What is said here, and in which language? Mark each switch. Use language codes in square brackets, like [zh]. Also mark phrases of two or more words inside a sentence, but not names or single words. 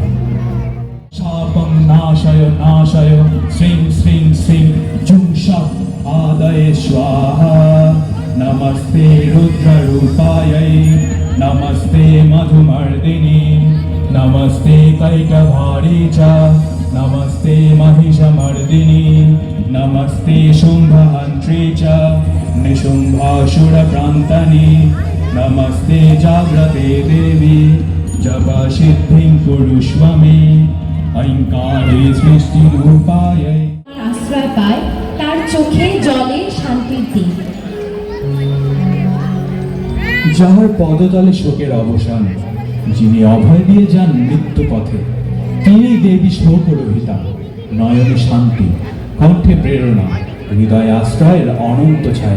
[sa] শাপং নাশয় নাশয় শ্রীং শ্রীং শ্রীং জুং শপ আদয়ে স্বাহা। नमस्ते रुद्ररूपायै नमस्ते मधुमर्दिनी नमस्ते कैटभारी च नमस्ते महिषमर्दिनी नमस्ते शुम्भहन्त्री च निशुम्भासुरप्रान्तनी नमस्ते जाग्रते देवी जपसिद्धिं कुरुष्व मे ऐङ्कारे सृष्टिरूपायै [bn] আশ্রয় পায় তার চোখে জলে শান্তির দিন। যাহার পদতলে শোকের অবসান, যিনি অভয় দিয়ে যান মৃত্যু পথে, তিনি দেবী শোকরহিতা, নয়নে শান্তি, কণ্ঠে প্রেরণা, হৃদয়ে আশ্রয়ের অনন্ত ছায়া।